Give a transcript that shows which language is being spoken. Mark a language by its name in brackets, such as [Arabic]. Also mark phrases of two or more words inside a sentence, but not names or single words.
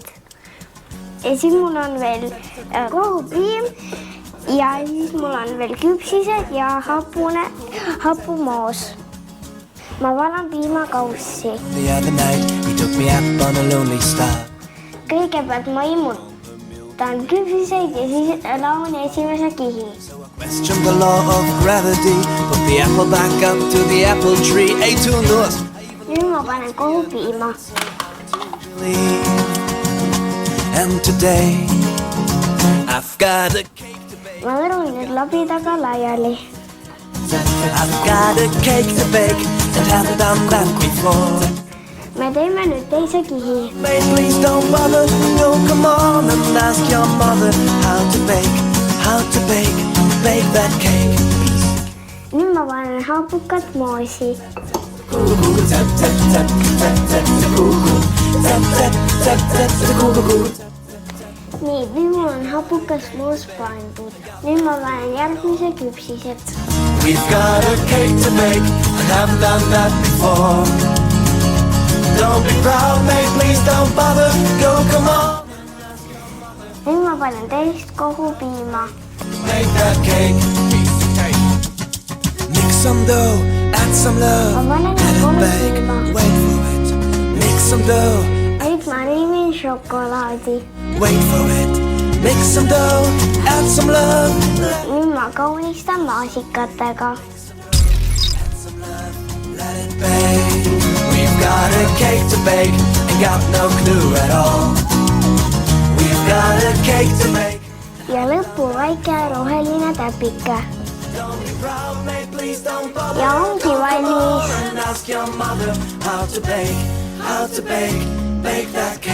[Estonian] Ja siis mul on veel kohupiim ja siis mul on veel küpsised ja hapumoos. Ma valan piimakaussi. Kõigepealt ma imutan küpsiseid ja siis laon esimese kihi. [English] Question the law of gravity, put the apple back up to the apple tree. [Estonian] Nüüd ma panen kohupiima. [English] And today I've got a cake to bake. [Estonian] Ma lõrun nüüd labidaga laiali. [English] I've got a cake to bake and haven't done that before. [Estonian] Me teeme nüüd teise kihi. [English] Mate, please don't bother. No, come on and ask your mother how to bake that cake. [Estonian] Nüüd ma panen hapukat moosi. Nii, nüüd mul on hapukas moos pandud. Nüüd ma panen järgmise küpsised. [English] We've got a cake to make and haven't done that before. Don't be proud, mate, please don't bother. Go, come on. [Estonian] Nüüd ma panen teist kohupiima. [English] Make that cake. Mix some dough, add some love, let it bake, wait for it. Mix some dough, [Estonian] Nüüd ma riivin šokolaadi. [English] wait for it. Mix some dough, add some love, [Estonian] Nüüd ma kaunistan maasikatega. [English] let it bake. We've got a cake to bake, ain't got no clue at all. We've got a cake to make. [Estonian] Ja lõppu väike roheline täpike. [English] Don't be proud, mate, please don't bother. [Estonian] Ja ongi valmis. [English] And ask your mother how to bake that